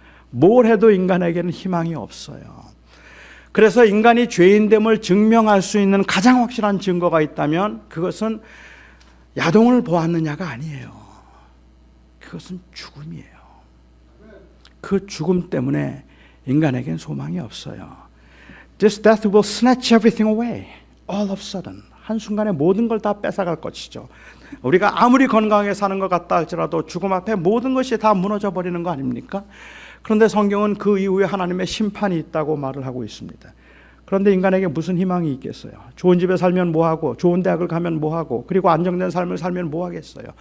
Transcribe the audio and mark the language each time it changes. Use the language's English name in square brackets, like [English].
[Korean] 뭘 해도 인간에게는 희망이 없어요. 그래서 인간이 죄인됨을 증명할 수 있는 가장 확실한 증거가 있다면 그것은 야동을 보았느냐가 아니에요. 그것은 죽음이에요. 그 죽음 때문에 인간에겐 소망이 없어요. [English] This death will snatch everything away. All of a sudden. [Korean] 한순간에 모든 걸 다 뺏어갈 것이죠. 우리가 아무리 건강하게 사는 것 같다 할지라도 죽음 앞에 모든 것이 다 무너져 버리는 거 아닙니까? 그런데 성경은 그 이후에 하나님의 심판이 있다고 말을 하고 있습니다. 그런데 인간에게 무슨 희망이 있겠어요? 좋은 집에 살면 뭐하고 좋은 대학을 가면 뭐하고 그리고 안정된 삶을 살면 뭐하겠어요?